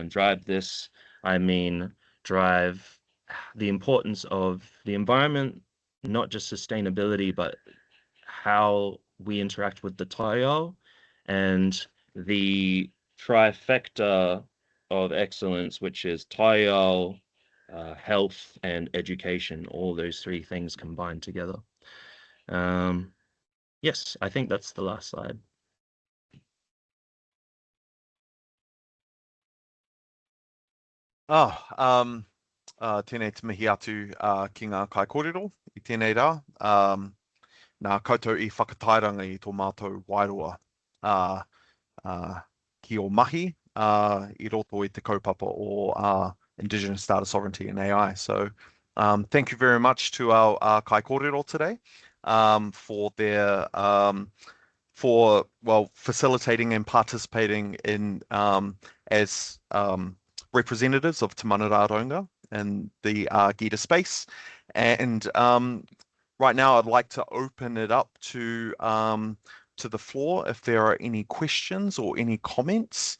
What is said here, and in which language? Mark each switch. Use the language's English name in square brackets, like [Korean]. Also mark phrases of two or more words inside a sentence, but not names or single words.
[English] And drive this, I mean, drive the importance of the environment, not just sustainability, but how we interact with the taiao, and the trifecta of excellence, which is taiao, health, and education, all those three things combined together. Yes, I think that's the last slide. [Māori] Tēnei te mihi atu ki ngā kai kōrero I tēnei rā. Nā koutou I whakatairanga I tō mātou wairua ki o mahi I roto I te kaupapa o [English] Indigenous Data Sovereignty and AI. So thank you very much to our [Māori] kai kōrero [English] today for their for facilitating and participating in as representatives of Te Mana Raraunga in the GIDA space. And right now I'd like to open it up to the floor if there are any questions or any comments.